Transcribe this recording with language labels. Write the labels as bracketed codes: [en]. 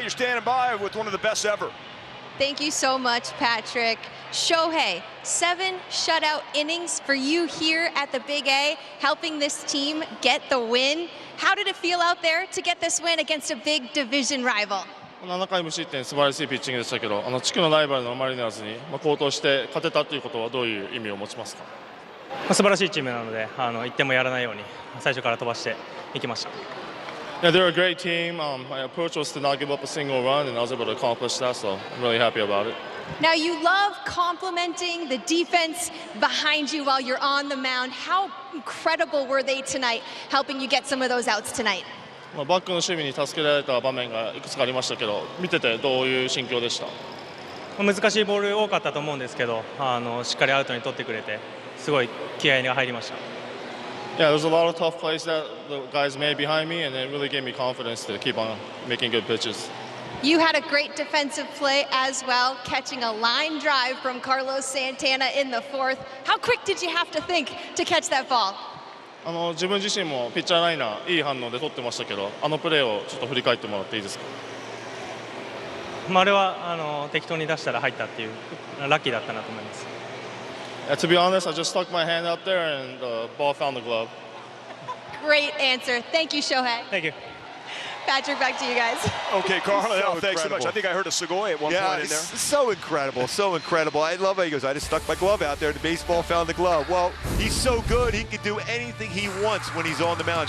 [en] You're standing by with one of the best ever. Thank you so much, Patrick. Shohei, 7 shutout innings for you here at the Big A, helping this team get the win. How did it feel out there to get this win against a big division rival? [ja] 7回無失点素晴らしいピッチングでしたけど、地区のライバルのマリナーズに好投して勝てたということはどういう意味を持ちますか？素晴らしいチームなので、1点もやらないように最初から飛ばしていきました。 [en] Yeah, they're a great team. My approach was to not give up a single run, and I was able to accomplish that, so I'm really happy about it. Now, you love complimenting the defense behind you while you're on the mound. How incredible were they tonight, helping you get some of those outs tonight? [ja] バックの守備に助けられた場面がいくつかありましたけど、見ててどういう心境でした？難しいボール多かったと思うんですけど、しっかりアウトに取ってくれて、すごい気合が入りました。 [en] Yeah, there's a lot of tough plays that the guys made behind me, and it really gave me confidence to keep on making good pitches. You had a great defensive play as well, catching a line drive from Carlos Santana in the 4th. How quick did you have to think to catch that ball? [ja] 自分自身もピッチャーライナーいい反応で取ってましたけど、プレーをちょっと振り返ってもらっていいですか？あれは適当に出したら入ったっていうラッキーだったなと思います。 [en] To be honest, I just stuck my hand out there and the ball found the glove. Great answer. Thank you, Shohei. Thank you. Patrick, back to you guys. Okay, Carl, So thanks so much. incredible. I think I heard a Segoy at one point in there. So incredible, so incredible. I love how he goes, I just stuck my glove out there. The baseball found the glove. Well, he's so good, he can do anything he wants when he's on the mound.